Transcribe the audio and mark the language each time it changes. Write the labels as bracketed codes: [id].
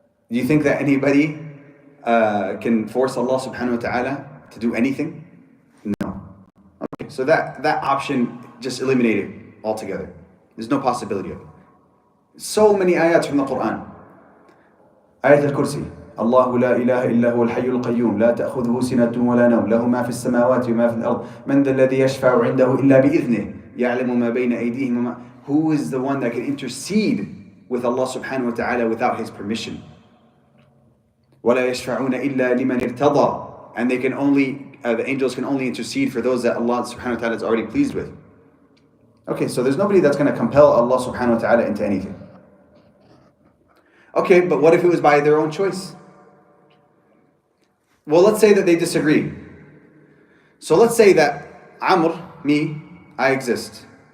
[en] Do you think that anybody can force Allah subhanahu wa ta'ala to do anything? No. Okay, so that option just eliminated altogether. There's no possibility of it. So many ayats from the Quran. Ayat al-Kursi. [ar] الله لا إله إلا هو الحي القيوم لا تأخذه سنة ولا نوم له ما في السماوات وما في الأرض من ذا الذي يشفع عنده إلا بإذنه يعلم ما بين أيديهم وما. [en] Who is the one that can intercede with Allah subhanahu wa ta'ala without his permission? [ar] ولا يشفعون إلا لمن ارتضى. [en] And they can only, the angels can only intercede for those that Allah subhanahu wa ta'ala is already pleased with. Okay, so there's nobody that's going to compel Allah subhanahu wa ta'ala into anything. Okay, but what if it was by their own choice? Well, let's say that they disagree. So let's say that Amr, me, I exist.